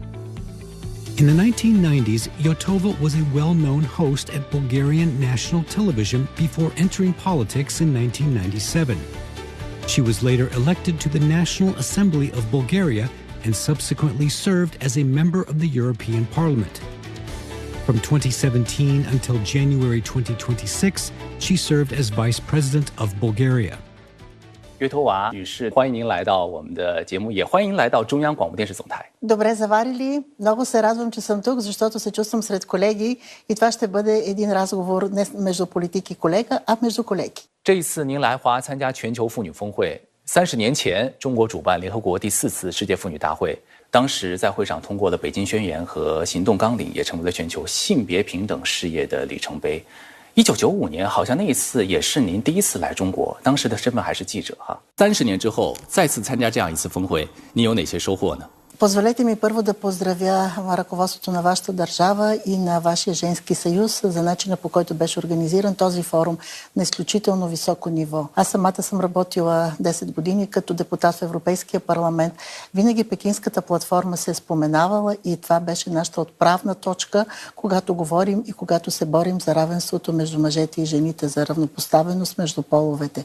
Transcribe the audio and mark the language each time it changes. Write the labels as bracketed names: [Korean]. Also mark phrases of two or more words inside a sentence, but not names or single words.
[English] In the 1990s, Yotova was a well-known host at Bulgarian national television before entering politics in 1997. She was later elected to the National Assembly of Bulgaria and subsequently served as a member of the European Parliament. From 2017 until January 2026, she served as Vice President of Bulgaria. [Chinese] 约托娃女士，欢迎您来到我们的节目，也欢迎来到中央广播电视总台。 [Bulgarian] Добре заварили. Много се радвам, че съм тук, защото се чувствам сред колеги и това ще бъде един разговор не между политик и колега, а между колеги. [Chinese] 这一次您来华参加全球妇女峰会，30年前中国主办联合国第4次世界妇女大会，当时在会上通过了北京宣言和行动纲领，也成为了全球性别平等事业的里程碑。1995年，好像那一次也是您第一次来中国，当时的身份还是记者哈。30年之后再次参加这样一次峰会，您有哪些收获呢？ [Bulgarian] Позволете ми първо да поздравя ръководството на вашата държава и на вашия женски съюз за начина, по който беше организиран този форум на изключително високо ниво. Аз самата съм работила 10 години като депутат в Европейския парламент. Винаги Пекинската платформа се е споменавала и това беше нашата отправна точка, когато говорим и когато се борим за равенството между мъжете и жените, за равнопоставеност между половете.